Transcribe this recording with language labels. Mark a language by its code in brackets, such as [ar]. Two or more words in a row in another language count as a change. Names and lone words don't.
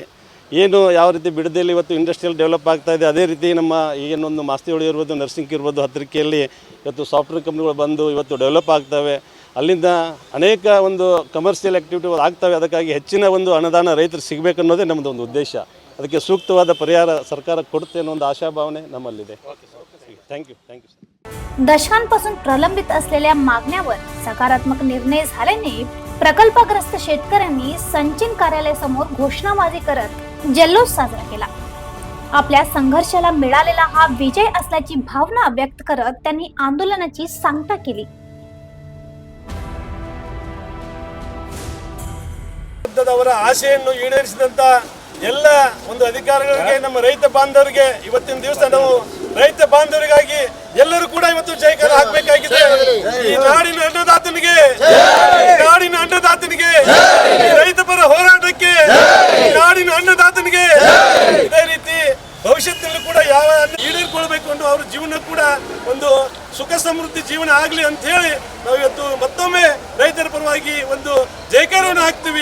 [kn] ಏನು ಯಾವ ರೀತಿ ಬಿಡದಿಯಲ್ಲಿ ಇವತ್ತು [en] industrial develop [kn] ಆಗ್ತಾ ಇದೆ, ಅದೇ ರೀತಿ ನಮ್ಮ ಏನೊಂದು ಮಾಸ್ತಿಹೊಳಿ ಇರ್ಬೋದು, ನರ್ಸಿಂಗ್ ಇರ್ಬೋದು, ಹತ್ತಿರಕೆಯಲ್ಲಿ ಇವತ್ತು [en] software companies [kn] ಬಂದು ಇವತ್ತು ಡೆವಲಪ್ ಆಗ್ತವೆ. ಅಲ್ಲಿಂದ ಅನೇಕ ಒಂದು [en] commercial activities [kn] ಆಗ್ತವೆ. ಅದಕ್ಕಾಗಿ ಹೆಚ್ಚಿನ ಒಂದು ಅನುದಾನ ರೈತರು ಸಿಗಬೇಕನ್ನೋದೇ ನಮ್ಮದು ಒಂದು ಉದ್ದೇಶ. ಅದಕ್ಕೆ ಸೂಕ್ತವಾದ ಪರಿಹಾರ ಸರ್ಕಾರ ಕೊಡುತ್ತೆ ಅನ್ನೋ ಒಂದು ಆಶಾಭಾವನೆ ನಮ್ಮಲ್ಲಿದೆ. [en] Thank you sir. [mr] दशकांपासून प्रलंबित असलेल्या मागण्यावर सकारात्मक निर्णय झाल्याने प्रकल्पग्रस्त शेतकऱ्यांनी संचिन कार्यालयासमोर घोषणाबाजी करत जल्लोष साजरा केला. आपल्या संघर्षाला मिळालेला हा विजय असल्याची भावना व्यक्त करत त्यांनी आंदोलनाची सांगता केली. [kn] ಅವರ ಆಶೆಯನ್ನು ಈಡೇರಿಸಿದಂತ ಎಲ್ಲ ಒಂದು ಅಧಿಕಾರಿಗಳಿಗೆ, ನಮ್ಮ ರೈತ ಬಾಂಧವರಿಗೆ ಇವತ್ತಿನ ದಿವಸ ನಾವು ರೈತ ಬಾಂಧವರಿಗಾಗಿ ಎಲ್ಲರೂ ಕೂಡ ಇವತ್ತು ಜಯಕಾರ ಹಾಕಬೇಕಾಗಿದೆ. ಈ ನಾಡಿನ ಅನ್ನದಾತನಿಗೆ, ನಾಡಿನ ಅನ್ನದಾತನಿಗೆ, ರೈತ ಪರ ಹೋರಾಟಕ್ಕೆ, ನಾಡಿನ ಅನ್ನದಾತನಿಗೆ ಇದೇ ರೀತಿ ಭವಿಷ್ಯದಲ್ಲೂ ಕೂಡ ಯಾವ ಈಡೇರಿಕೊಳ್ಬೇಕು ಅನ್ನೋ ಅವ್ರ ಜೀವನ ಕೂಡ ಒಂದು ಸುಖ ಸಮೃದ್ಧಿ ಜೀವನ ಆಗಲಿ ಅಂತ ಹೇಳಿ ನಾವು ಇವತ್ತು ಮತ್ತೊಮ್ಮೆ ರೈತರ ಪರವಾಗಿ ಒಂದು ಜಯಕಾರವನ್ನು ಹಾಕ್ತೀವಿ.